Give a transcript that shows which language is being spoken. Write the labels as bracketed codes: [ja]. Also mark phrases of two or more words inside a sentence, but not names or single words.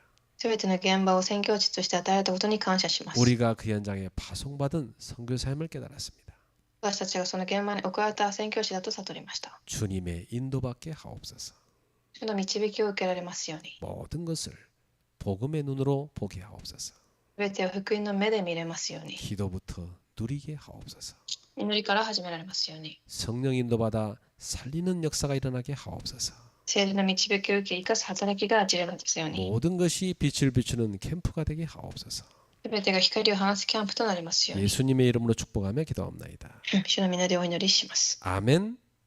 [ja] すべての現場を宣教地として与えられたことに感謝します。 [ko] 우리가 그 현장에 파송받은 선교사임을 깨달았습니다. [ja] 私たちがその現場に送られた宣教師だと悟りました。 [ko] 주님의 인도받게 하옵소서. [ja] 主の導きを受けられますように。 [ko] 모든 것을 복음의 눈으로 보게 하옵소서. [ja] すべてを福音の目で見れますように。 [ko] 기도부터 누리게 하옵소서. [ja] 祈りから始められますように。 [ko] 성령 인도받아 살리는 역사가 일어나게 하옵소서. [ja] 聖霊の導きを受け生かす働きが味わえますように。 [ko] 모든 것이 빛을 비추는 캠프가 되게 하옵소서. [ja] すべてが光を放つキャンプとなりますように。 [ko] 예수님의 이름으로 축복하며 기도합나이다. [ja] 主の皆でお祈りします。 [ko] 아멘.